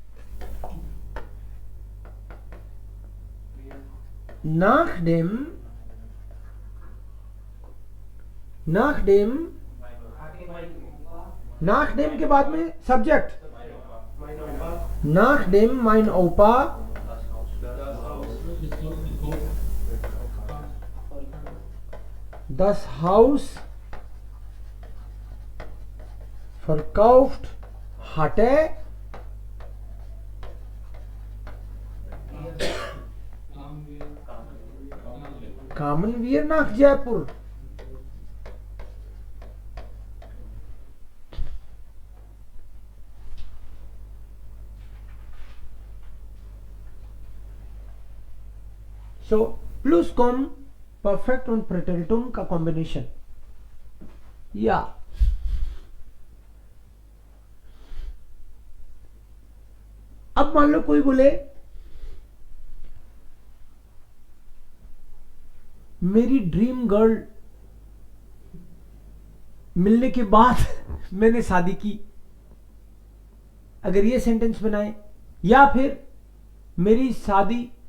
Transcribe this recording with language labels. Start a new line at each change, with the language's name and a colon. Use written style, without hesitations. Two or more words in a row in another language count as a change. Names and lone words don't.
Hindi: नाकडेम नाकडेम के बाद में सब्जेक्ट,
German: नाकडेम mein Opa das Haus verkauft hatte kamen wir nach Jaipur. So Pluscuam परफेक्ट und Präteritum
Hindi: का कॉम्बिनेशन। या अब मान लो कोई बोले मेरी
English: dream girl
Hindi: मिलने के बाद मैंने शादी की, अगर ये सेंटेंस बनाए, या फिर मेरी शादी